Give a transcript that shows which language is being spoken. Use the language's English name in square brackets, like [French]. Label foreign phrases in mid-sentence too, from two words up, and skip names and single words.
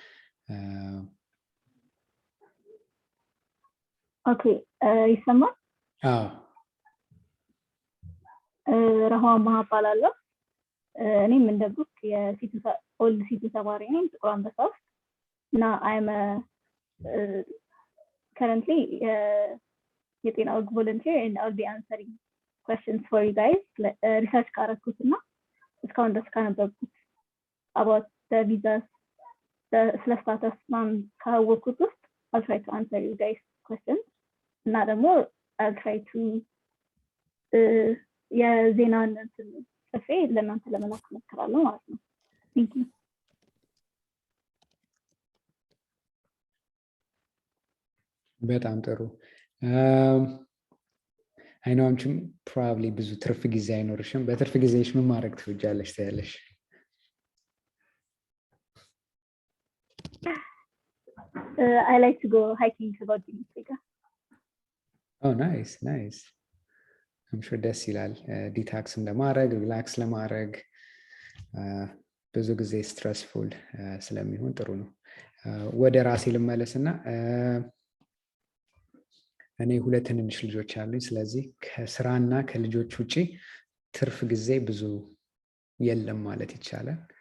[Amharic] ኦኬ ይሰማል አዎ ራህዋ ማባላለሁ እኔም እንደ ብሩክ ኦልድ ሲቲ ተማሪ ነኝ ጥቁር አንበሳ ውስጥ እና I'm [English] currently Yetena Weg volunteer and I'll be answering questions for you guys research [Amharic] ካረኩትና እስካሁን ድረስ ካነበብኩት [English] about the visas the status [Amharic] ካወቅኩት ውስጥ [English] I'll try to answer you guys questions [Amharic] እና ደግሞ [English] I'll try to [Amharic] የዜናን ጽፌ ለእናንተ ለመላክ እሞክራለሁ ማለት ነው [English] Thank you [Amharic] በጣም ጥሩ [English] I know [Amharic] አንቺም probably ብዙ ትርፍ ጊዜ አይኖርሽም በትርፍ ጊዜሽ ምን ማድረግ ትወጃለሽ ታያለሽ [English] I like to go hiking about Africa Oh nice I'm sure [Amharic] ደስ ይላል ዲታክስም ለማድረግ ሪላክስ ለማድረግ ብዙ ጊዜ ስትረስፉል ስለሚሆን ጥሩ ነው ወደ ራሴ ልመለስና እኔ ሁለት ትንንሽ ልጆች አሉኝ ስለዚህ ከስራና ከልጆች ውጪ ትርፍ ጊዜ ብዙ የለም ማለት ይቻላል